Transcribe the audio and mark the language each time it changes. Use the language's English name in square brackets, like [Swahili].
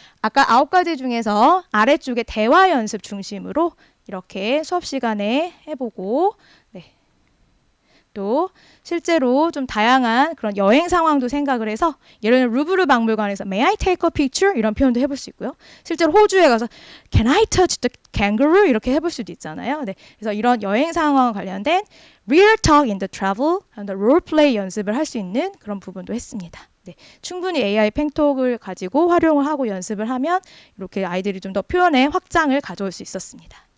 [Korean] 아까 9가지 중에서 아래쪽에 대화 연습 중심으로 이렇게 수업 시간에 해보고 또 실제로 좀 다양한 그런 여행 상황도 생각을 해서 예를 들면 루브르 박물관에서 [English] May I take a picture? [Korean] 이런 표현도 해볼 수 있고요. 실제로 호주에 가서 [English] Can I touch the kangaroo? [Korean] 이렇게 해볼 수도 있잖아요. 네. 그래서 이런 여행 상황과 관련된 [English] real talk in the travel, [Korean] role play 연습을 할 수 있는 그런 부분도 했습니다. 네. 충분히 AI 팽톡을 가지고 활용을 하고 연습을 하면 이렇게 아이들이 좀 더 표현의 확장을 가져올 수 있었습니다.